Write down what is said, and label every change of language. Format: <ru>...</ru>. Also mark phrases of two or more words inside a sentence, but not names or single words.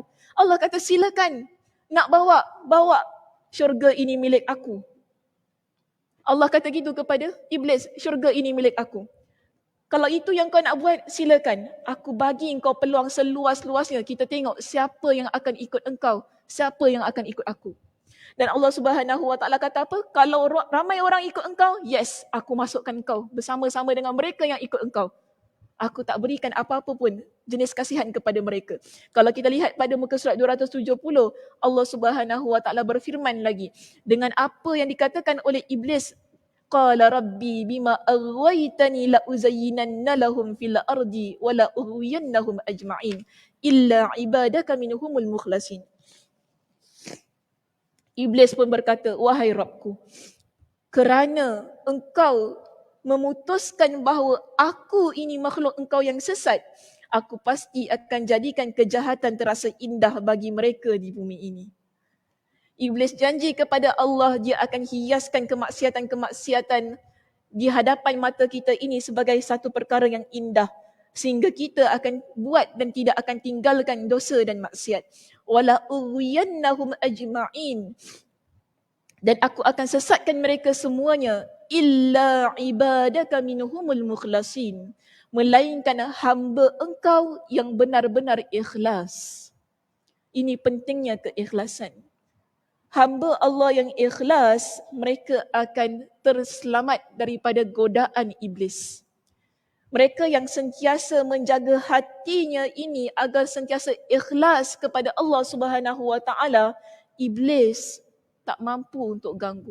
<ms>Allah kata silakan, nak bawa syurga ini milik aku. Allah kata gitu kepada iblis, syurga ini milik aku. Kalau itu yang kau nak buat, silakan. Aku bagi engkau peluang seluas-luasnya. Kita tengok siapa yang akan ikut engkau, siapa yang akan ikut aku. Dan Allah</ms> <ar>سبحانه وتعالى</ar> <ms>kata apa? Kalau ramai orang ikut engkau, yes, aku masukkan engkau bersama-sama dengan mereka yang ikut engkau. Aku tak berikan apa-apa pun jenis kasihan kepada mereka. Kalau kita lihat pada muka surat 270, Allah</ms> <ar>سبحانه وتعالى</ar> <ms>berfirman lagi dengan apa yang dikatakan oleh iblis.</ms> <ar>قال رب بما أغويتني لأزينن لهم في الأرض ولأغوينهم أجمعين إلا عبادك منهم المخلصين.</ar> <ms>Iblis pun berkata, wahai Rabbku, kerana engkau memutuskan bahawa aku ini makhluk engkau yang sesat, aku pasti akan jadikan kejahatan terasa indah bagi mereka di bumi ini. Iblis janji kepada Allah dia akan hiaskan kemaksiatan-kemaksiatan di hadapan mata kita ini sebagai satu perkara yang indah sehingga kita akan buat dan tidak akan tinggalkan dosa dan maksiat.</ms> <ar>ولأغوينهم أجمعين.</ar> <ms>Dan aku akan sesatkan mereka semuanya</ms> <ar>إلا عبادك منهم المخلصين,</ar> <ms>melainkan hamba engkau yang benar-benar ikhlas. Ini pentingnya keikhlasan. Hamba Allah yang ikhlas, mereka akan terselamat daripada godaan iblis. Mereka yang sentiasa menjaga hatinya ini agar sentiasa ikhlas kepada Allah</ms> <ar>سبحانه وتعالى,</ar> <ms>iblis tak mampu untuk ganggu.</ms>